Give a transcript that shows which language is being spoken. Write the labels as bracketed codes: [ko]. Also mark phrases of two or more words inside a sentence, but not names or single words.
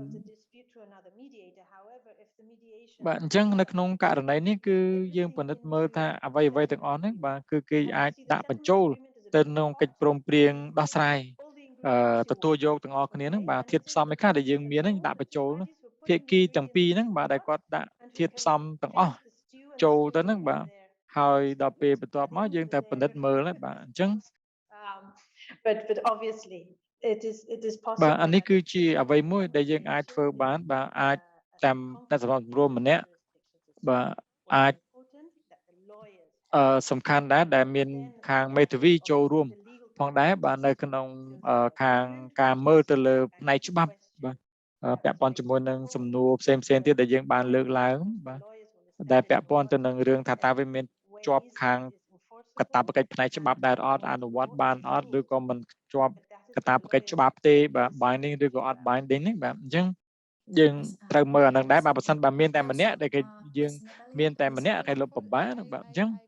[km] បាទអញ្ចឹងនៅក្នុងករណីនេះគឺយើងពិនិត្យមើលថាអ្វីទាំងអស់ហ្នឹងបាទគឺគេអាចដាក់បញ្ចូលទៅក្នុងកិច្ចព្រមព្រៀងដោះស្រាយទទួលយកទាំងអស់គ្នាហ្នឹងបាទធាតុផ្សំឯខ្លះដែលយើងមានហ្នឹងដាក់បញ្ចូលភាគីទាំងពីរហ្នឹងបាទដែលគាត់ដាក់ធាតុផ្សំទាំងអស់ចូលទៅហ្នឹងបាទហើយដល់ពេលបន្ទាប់មកយើងត្រូវពិនិត្យមើលហ្នឹងបាទអញ្ចឹង [en] but obviously it is possible [km] បាទអានេះគឺជាអ្វីមួយដែលយើងអាចធ្វើបានបាទអាចតាមអ្នកសម្របសម្រួលម្នាក់បាទអាចសំខាន់ដែរដែលមានខាងមេធាវីចូលរួម ផងដែរបាទនៅក្នុងខាងការមើលទៅលើផ្នែកច្បាប់បាទពាក់ព័ន្ធជាមួយនឹងសំណួរផ្សេងទៀតដែលយើងបានលើកឡើងបាទដែលពាក់ព័ន្ធទៅនឹងរឿងថាតើវាមានជាប់ខាងកាតព្វកិច្ចផ្នែកច្បាប់ដែរអត់អនុវត្តបានអត់ឬក៏មិនជាប់កាតព្វកិច្ចច្បាប់ទេបាទ binding ឬក៏អត់ binding ហ្នឹងបាទអញ្ចឹងយើងត្រូវមើលអានឹងដែរបាទបើសិនបើមានតែម្នាក់ដែលគេយើងមានតែម្នាក់គេលុបពិបាកបាទអញ្ចឹង